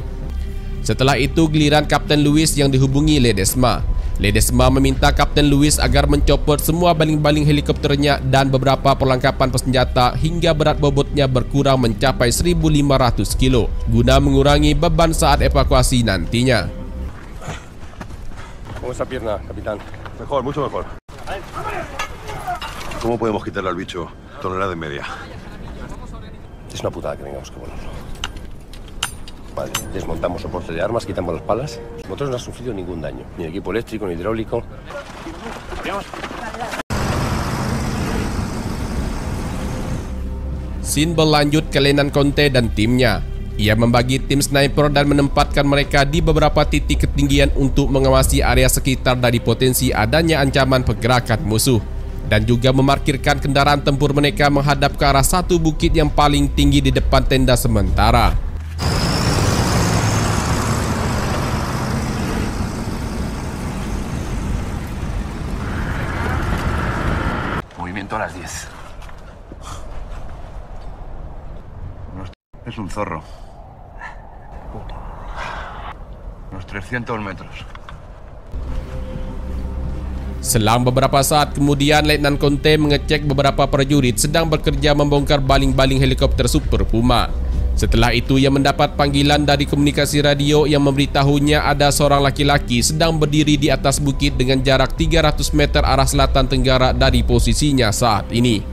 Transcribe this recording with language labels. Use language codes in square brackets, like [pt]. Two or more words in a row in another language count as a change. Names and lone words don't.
[id] Setelah itu giliran Kapten Luis yang dihubungi Ledesma. Ledesma meminta Kapten Luis agar mencopot semua baling-baling helikopternya dan beberapa perlengkapan bersenjata hingga berat bobotnya berkurang mencapai 1.500 kilo guna mengurangi beban saat evakuasi nantinya. [es] ¿Cómo esa pierna, capitán? Mejor, mucho mejor. ¿Cómo podemos quitarle al bicho tonelada y media? Es una putada que tengamos que volarlo. Vale, desmontamos soporte de armas, quitamos las palas. Los motores no han sufrido ningún daño, ni el equipo eléctrico, ni hidráulico. [id] Scene berlanjut ke Letnan Conte dan timnya. Ia membagi tim sniper dan menempatkan mereka di beberapa titik ketinggian untuk mengawasi area sekitar dari potensi adanya ancaman pergerakan musuh. Dan juga memarkirkan kendaraan tempur mereka menghadap ke arah satu bukit yang paling tinggi di depan tenda sementara. [es] Movimiento a las 10. Es un zorro. Unos 300 metros. [id] Selang beberapa saat kemudian, Letnan Conte mengecek beberapa prajurit sedang bekerja membongkar baling-baling helikopter Super Puma. Setelah itu ia mendapat panggilan dari komunikasi radio yang memberitahunya ada seorang laki-laki sedang berdiri di atas bukit dengan jarak 300 meter arah selatan tenggara dari posisinya saat ini.